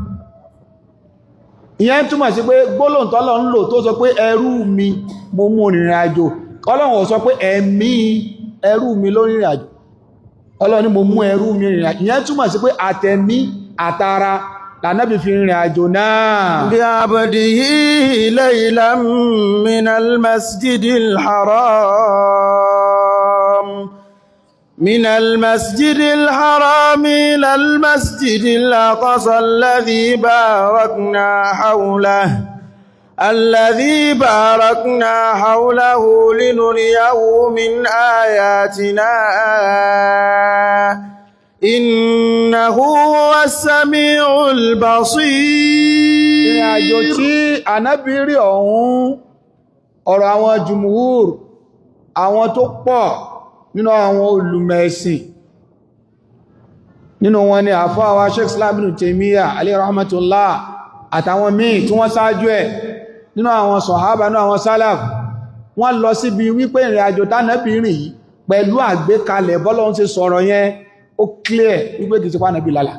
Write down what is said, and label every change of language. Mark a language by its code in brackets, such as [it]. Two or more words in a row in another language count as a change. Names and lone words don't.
[yo] Ìyẹn túmọ̀ sí pé gbólóhùn tọ́lọ̀ ń lò tó sọ pé ẹrú mi mo mú rìnrìn àjò. Ọlọ́run ò sọ pé ẹ̀mí ẹrú mi ló rìnrìn àjò, Ọlọ́run ni mo mú ẹrú mi rìnrìn àjò. Ìyẹn túmọ̀ sí pé àtẹ̀mí àtara lànàbí fi rìnrìn àjò náà. [ar] بعبده ليلا من المسجد الحرام من المسجد الحرام إلى المسجد الأقصى الذي باركنا حوله لنريه من آياتنا إنه هو السميع البصير. [yo] Ìrìn àjò tí ànábì rí ọ̀hún, ọ̀rọ̀ àwọn jùmúhùr, àwọn tó pọ̀ nínú àwọn olùmẹ̀ẹ̀sìn, nínú wọn ni àfáà wa Sheikh Islam Ibn Taymiyyah [ar] عليه رحمة الله [yo] àtàwọn míì tí wọ́n ṣáájú ẹ̀ nínú àwọn sọ̀hábà, nínú àwọn sálàf, wọ́n lọ síbi wípé ìrìn àjò tánàbì rìn yìí pẹ̀lú àgbékalẹ̀ bọ́lọ́hun ṣe sọ̀rọ̀ yẹn ó clear wípé kìí ṣe pánàbí lálà.